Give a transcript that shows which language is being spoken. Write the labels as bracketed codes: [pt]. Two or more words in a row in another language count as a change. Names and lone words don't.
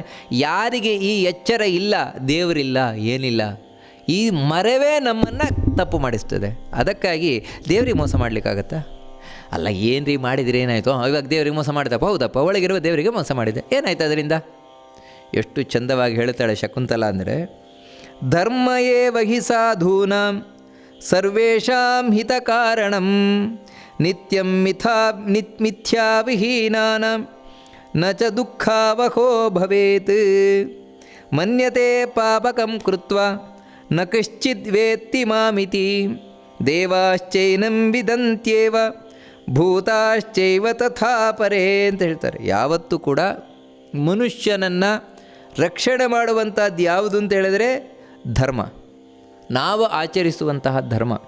[kn] ಯಾರಿಗೆ ಈ ಎಚ್ಚರ ಇಲ್ಲ, ದೇವರಿಲ್ಲ, ಏನಿಲ್ಲ, ಈ ಮರವೇ ನಮ್ಮನ್ನು ತಪ್ಪು ಮಾಡಿಸ್ತದೆ. ಅದಕ್ಕಾಗಿ ದೇವರಿಗೆ ಮೋಸ ಮಾಡಲಿಕ್ಕಾಗತ್ತಾ? ಅಲ್ಲ, ಏನ್ರಿ ಮಾಡಿದರೆ ಏನಾಯಿತು? ಇವಾಗ ದೇವರಿಗೆ ಮೋಸ ಮಾಡಿದಪ್ಪ, ಹೌದಪ್ಪ, ಒಳಗಿರುವ ದೇವರಿಗೆ ಮೋಸ ಮಾಡಿದೆ, ಏನಾಯ್ತು ಅದರಿಂದ? ಎಷ್ಟು ಚಂದವಾಗಿ ಹೇಳ್ತಾಳೆ ಶಕುಂತಲ ಅಂದರೆ, [sa] ಧರ್ಮ ಏವ ಹಿ ಸಾಧೂನಾಂ ಸರ್ವೇಷಾಂ ಹಿತ ಕಾರಣಂ ನಿತ್ಯಂ ಮಿಥ್ಯಾ ವಿಹೀನಾನಾಂ ನ ಚ ದುಃಖಾವಹೋ ಭವೇತ್ ಮನ್ಯತೆ ಪಾಪಕಂ ಕೃತ್ವ ನ ಕಶ್ಚಿದ್ ವೇತ್ತಿ ಮಾಮಿತಿ ದೇವಾಶ್ಚೈನಂ ವಿದಂತ್ಯೇವ ಭೂತಾಶ್ಚೈವ ತಥಾ ಪರೇ [kn] ಅಂತ ಹೇಳ್ತಾರೆ. ಯಾವತ್ತೂ ಕೂಡ ಮನುಷ್ಯನನ್ನು ರಕ್ಷಣೆ ಮಾಡುವಂಥದ್ದು ಯಾವುದು ಅಂತ ಹೇಳಿದರೆ ಧರ್ಮ, ನಾವು ಆಚರಿಸುವಂತಹ ಧರ್ಮ.